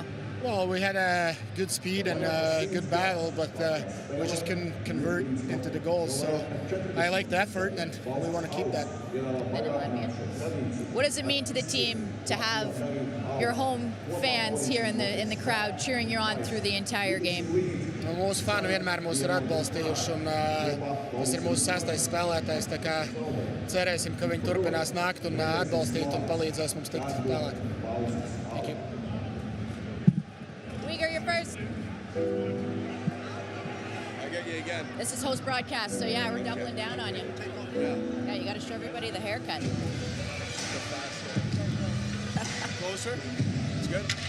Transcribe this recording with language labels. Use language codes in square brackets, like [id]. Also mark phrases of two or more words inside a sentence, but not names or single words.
[en] Well, we had a good speed and a good battle, but we just couldn't convert into the goals. So I like the effort, and we want to keep that. What does it mean to the team to have your home fans here in the crowd cheering you on through the entire game? [lv] Mūsu fani vienmēr mūs ir atbalstījuši, un tas ir mūsu 6. spēlētājs. Tā kā cerēsim, ka viņi turpinās nākt un atbalstīt un palīdzēs mums tikt tālāk. [en] Thank you. Uyghur, you're first. I'll get you again. This is host broadcast, so yeah, we're doubling down on you. Yeah, you got to show everybody the haircut. Closer. It's good.